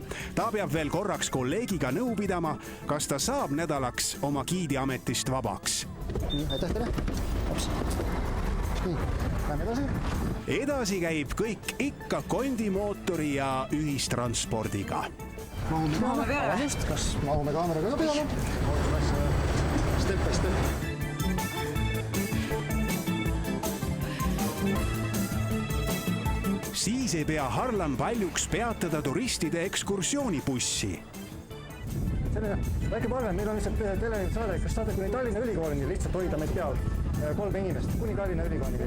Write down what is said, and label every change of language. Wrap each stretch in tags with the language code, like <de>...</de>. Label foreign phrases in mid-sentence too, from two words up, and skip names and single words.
<et>Ta peab veel korraks kolleegiga nõu pidama, kas ta saab nädalaks oma giidiametist vabaks. Aitäh teile. Nii, lähme edasi. Edasi käib kõik ikka kondimootori ja ühistranspordiga. Mahume peale. Just, kas mahume kaameraga ka peale?</et> <en>Step by step.</en> <et>Siis ei pea Harlan paljuks peatada turistide ekskursioonibussi. Väike palve, meil on lihtsalt telesaade, kas saate kuni Tallinna Ülikoolini lihtsalt hoida meid peal 3 inimest, kuni Tallinna Ülikoolini.</et>